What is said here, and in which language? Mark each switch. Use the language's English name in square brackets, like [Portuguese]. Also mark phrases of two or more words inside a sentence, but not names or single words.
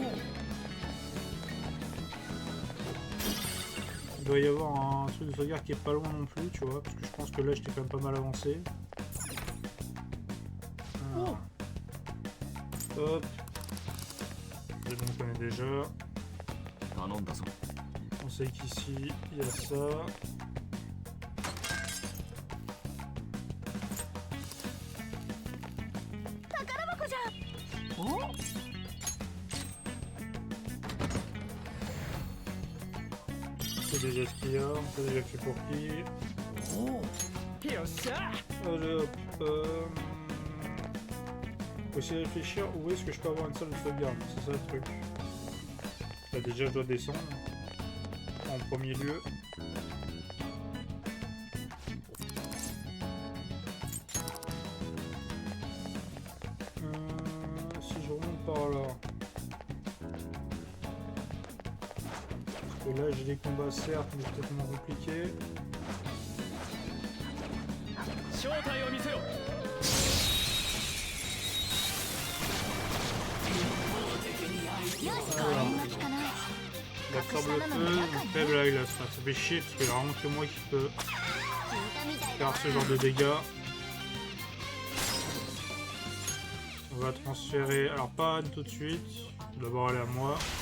[French] Il doit y avoir un truc de sauvegarde qui est pas loin non plus, tu vois, parce que je pense que là, j'étais quand même pas mal avancé. Ah. Hop. C'est bon, on connaît déjà. [Japanese] 頼んだぞ。 [French] On sait qu'ici, il y a ça. C'est déjà ce qu'il y a, on sait déjà fait pour qui. [Japanese] よっしゃ。 [French] Allez, hop, faut essayer de réfléchir où est-ce que je peux avoir une salle de sauvegarde, c'est ça le truc. Là déjà je dois descendre en premier lieu. Si je remonte par là. Parce que là j'ai des combats certes mais c'est tellement compliqué. [Japanese] 正体を見せよ。 [French] La sable feu, faible à la glace, ça fait chier parce qu'il y a vraiment que moi qui peux faire ce genre de dégâts. On va transférer, alors pas Anne tout de suite, d'abord elle est à moi.